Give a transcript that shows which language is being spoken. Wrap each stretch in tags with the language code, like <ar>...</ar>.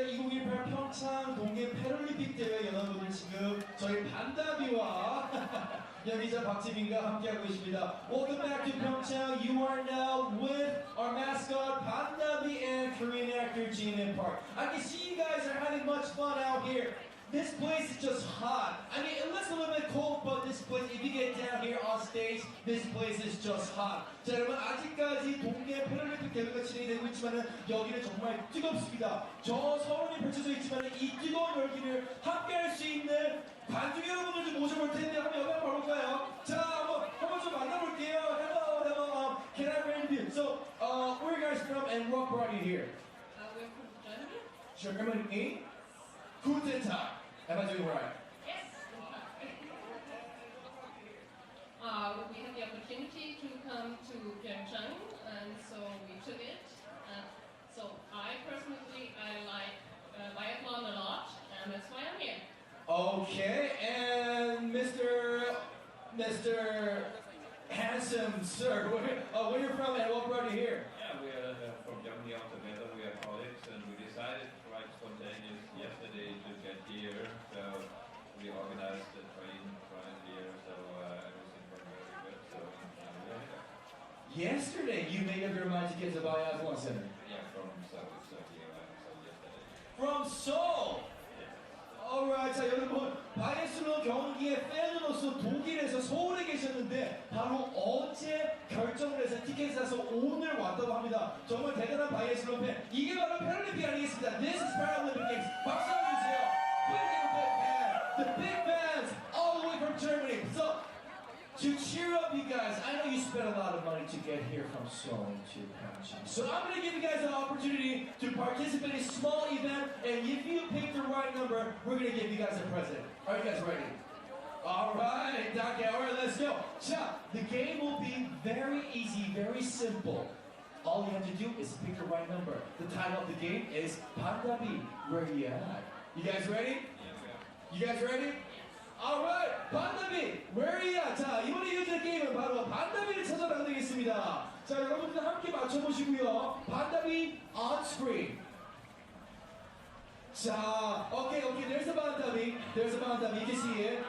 <ko>2018 평창 동계 패럴림픽 대회 연합분들 지금 저희 반다비와 연기자 박지민과 함께하고 계십니다.</ko> <en>Welcome back to Pyeongchang. You are now with our mascot Bandabi and Korean actor Jin and Park. I can see you guys are having much fun out here. This place is just hot. I mean, it looks a little bit cold, but this place, if you get down here on stage, this place is just hot.</en> <ko>자, 여러분, 아직까지 동계 패럴림픽 대회가 진행되고 있지만은 여기는 정말 뜨겁습니다. 저 서울이 펼쳐져 있지만은 이 뜨거운 열기를 함께할 수 있는 관중 여러분들 좀 모셔볼 텐데 한번 여기 한번 볼까요? 자, 한번 좀 만나볼게요.</ko> <en>Hello, can I bring you? So, where are you guys from and what brought you here? We're from Germany. Germany.</en> <de>Guten Tag.</de> <en>Am I doing right? Yes. We had the opportunity to come to PyeongChang, and so we took it. So I personally, I like biathlon a lot, and that's why I'm here. Okay, and Mr. Handsome Sir, where you from and what brought you here? Yeah, we are from Germany altogether. We are colleagues, and we decided quite spontaneous yesterday to get here. So we organized the train right here. So everything went very good. So we are here. Yesterday, you made up your mind to get to Biathlon Center. Yeah, from Seoul. So here so yesterday. From Seoul.</en> <ko>Alright, 자 여러분, 바이애슬론 경기의 팬으로서 독일에서 서울에 계셨는데 바로 어제 결정을 해서 티켓을 사서 오늘 왔다고 합니다. 정말 대단한 바이애슬론 팬. 이게 바로 패럴림픽 아니겠습니다.</ko> <en>This is Paralympic Games.</en> <ko>박수 한번 주세요.</ko> <en>Big fan. The big fans all the way from Germany. So, to cheer up you guys, I know you spent a lot of money to get here from Seoul to PyeongChang. So I'm going to give you guys an opportunity to participate in a small event, and if you pick the right number, we're going to give you guys a present. Are you guys ready? Alright, okay, alright, let's go. 자, the game will be very easy, very simple. All you have to do is pick the right number. The title of the game is Pandabi. Where you at? You guys ready? You guys ready? Alright, 반다비, where are you at?</en> <ko>자, 이번에 이어질 게임은 바로 반다비를 찾아가면 되겠습니다. 자, 여러분들 함께 맞춰보시고요.</ko> <en>반다비 on screen. 자, okay, there's a 반다비. There's a 반다비. You can see it.</en>